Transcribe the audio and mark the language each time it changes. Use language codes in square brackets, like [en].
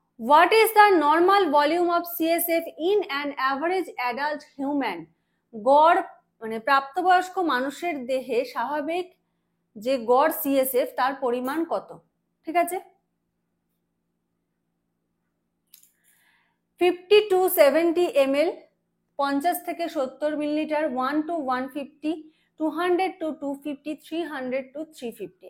[en] What is the normal volume of CSF in an average adult human? [bn] গড় মানে প্রাপ্তবয়স্ক মানুষের দেহে স্বাভাবিক যে গড় সিএসএফ তার পরিমাণ কত? ঠিক আছে, [en] 50 to 70 ml, [bn] 50 থেকে 70 মিলিলিটার, 1 to 150, 200 to 250, 300 to 350।